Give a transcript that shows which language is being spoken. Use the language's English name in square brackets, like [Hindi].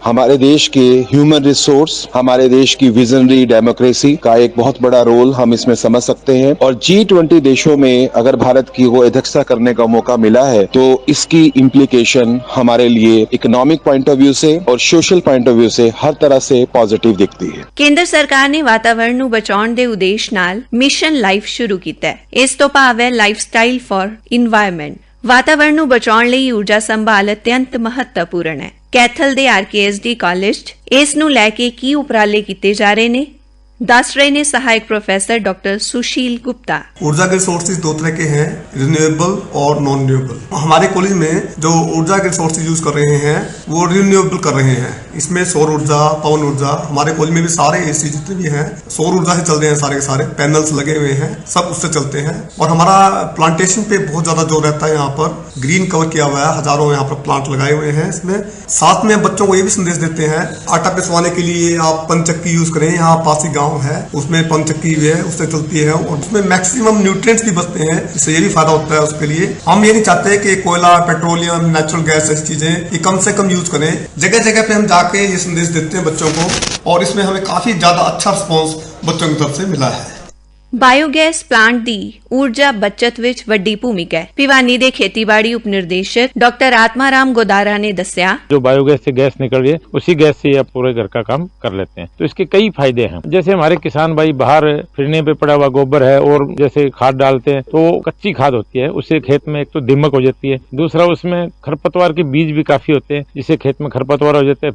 [Hindi] हमारे देश के ह्यूमन रिसोर्स, हमारे देश की विजनरी डेमोक्रेसी का एक बहुत बड़ा रोल हम इसमें समझ सकते हैं और G20 देशों में अगर भारत की वो अध्यक्षता करने का मौका मिला है तो इसकी इम्प्लीकेशन हमारे लिए इकोनॉमिक पॉइंट ऑफ व्यू से और सोशल पॉइंट ऑफ व्यू से हर तरह से पॉजिटिव दिखती है। [Punjabi] केंद्र सरकार ने वातावरण ਨੂੰ ਬਚਾਉਣ ਦੇ ਉਦੇਸ਼ ਨਾਲ ਮਿਸ਼ਨ ਲਾਈਫ ਸ਼ੁਰੂ ਕੀਤਾ ਹੈ। ਇਸ ਤੋਂ ਭਾਵ ਹੈ ਲਾਈਫਸਟਾਈਲ ਫॉर ਇਨਵਾਇਰਨਮੈਂਟ। ਵਾਤਾਵरण ਨੂੰ ਬਚਾਉਣ ਲਈ ਊਰਜਾ ਸੰਭਾਲ ਅਤਿਅੰਤ ਮਹੱਤਵਪੂਰਨ ਹੈ। ਕੈਥਲ ਦੇ RKSD ਕਾਲਜ 'ਚ ਇਸ ਨੂੰ ਲੈ ਕੇ ਕੀ ਉਪਰਾਲੇ ਕੀਤੇ ਜਾ ਰਹੇ ਨੇ, दस रहे ने सहायक प्रोफेसर डॉक्टर सुशील गुप्ता। [Hindi] ऊर्जा के रिसोर्सेज दो तरह के हैं, रिन्यूएबल और नॉन रिन्यूएबल। हमारे कॉलेज में जो ऊर्जा के रिसोर्सेज यूज कर रहे हैं वो रिन्यूएबल कर रहे हैं। इसमें सौर ऊर्जा, पवन ऊर्जा, हमारे कॉलेज में भी सारे AC जितने भी हैं सौर ऊर्जा से चल रहे हैं, सारे के सारे पैनल्स लगे हुए हैं, सब उससे चलते हैं। और हमारा प्लांटेशन पे बहुत ज्यादा जोर रहता है। यहाँ पर ग्रीन कवर किया हुआ है, हजारों यहाँ पर प्लांट लगाए हुए हैं। इसमें साथ में बच्चों को ये भी संदेश देते हैं, आटा पिसवाने के लिए आप पंचक्की यूज करें। यहाँ पास ही गाँव है, उसमें पंचक्की भी है, उससे चलती है और उसमें मैक्सिमम न्यूट्रिएंट्स भी बचते हैं, इससे ये भी फायदा होता है उसके लिए। हम ये नहीं चाहते कि कोयला, पेट्रोलियम, नेचुरल गैस ऐसी चीजें ये कम से कम यूज करें। जगह जगह पे हम जाके ये संदेश देते हैं बच्चों को और इसमें हमें काफी ज्यादा अच्छा रिस्पॉन्स बच्चों की तरफ से मिला है। [Punjabi] ਬਾਇਓਗੈਸ ਪਲਾਂਟ ਦੀ ਊਰਜਾ ਬਚਤ ਵਿੱਚ ਵੱਡੀ ਭੂਮਿਕਾ ਹੈ। ਭਿਵਾਨੀ ਦੇ ਖੇਤੀਬਾੜੀ ਉਪ निर्देशक डॉक्टर आत्माराम गोदारा ने दस्या, [Hindi] जो बायोगैस से गैस निकल रही है उसी गैस से आप पूरे घर का काम कर लेते हैं, तो इसके कई फायदे हैं। जैसे हमारे किसान भाई बाहर फिरने पे पड़ा हुआ गोबर है और जैसे खाद डालते हैं तो कच्ची खाद होती है, उससे खेत में एक तो दीमक हो जाती है, दूसरा उसमें खरपतवार के बीज भी काफी होते हैं जिससे खेत में खरपतवार हो जाते हैं।